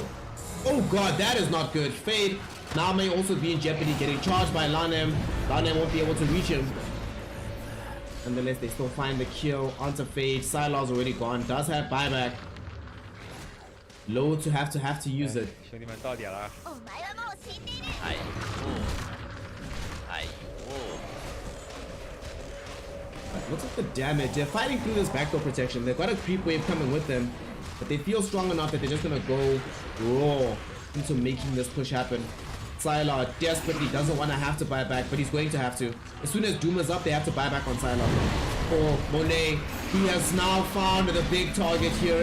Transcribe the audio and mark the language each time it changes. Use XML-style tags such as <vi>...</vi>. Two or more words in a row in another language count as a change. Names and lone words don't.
<en>Oh god, that is not good. Fade now may also be in jeopardy, getting charged by Lanem. Lanem won't be able to reach him. Nonetheless, they still find the kill onto Fade. Sylar's already gone. Does have buyback. Low to have to use it.</en> <zh>兄弟们到点了，</zh> <ja>お前はもう死んでいる。</ja> <zh>哎呦，哎呦，</zh> <en>Looks like the damage. They're fighting through this backdoor protection. They've got a creep wave coming with them. But they feel strong enough that they're just gonna go raw into making this push happen. Sylar desperately doesn't want to have to buy back, but he's going to have to. As soon as Doom is up, they have to buy back on Sylar. For Monet, he has now found the big target here.</en>